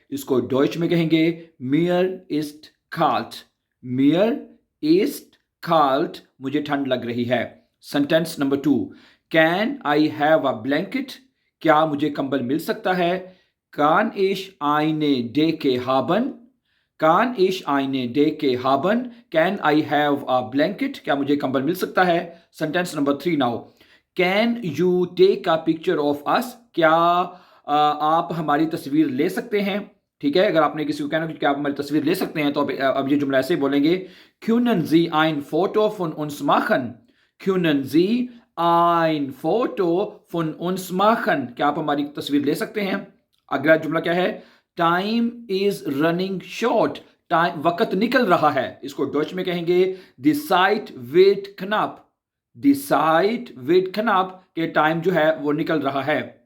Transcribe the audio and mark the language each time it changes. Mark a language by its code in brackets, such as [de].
[hi] इसको डॉइच में कहेंगे [de] Mir ist kalt. Mir ist kalt. [hi] मुझे ठंड लग रही है. [en] Sentence number two. Can I have a blanket? [hi] क्या मुझे कंबल मिल सकता है? [de] Kann ich eine Decke haben? Kann ich eine Decke haben? [en] Can I have a blanket? [hi] क्या मुझे कंबल मिल सकता है? [en] Sentence number three now. Can you take a picture of us? [hi] क्या आप हमारी तस्वीर ले सकते हैं? ठीक है, अगर आपने किसी को कहना कि क्या आप हमारी तस्वीर ले सकते हैं तो अब ये जुमला ऐसे बोलेंगे [de] Können Sie ein Foto von uns machen? Können Sie ein Foto von uns machen? [hi] क्या आप हमारी तस्वीर ले सकते हैं? अगला जुमला क्या है? [en] Time is running short. [hi] Time वक्त निकल रहा है. इसको डच में कहेंगे [de] द साइट विद कनाप. द साइट विद कनाप [hi] के टाइम जो है वो निकल रहा है.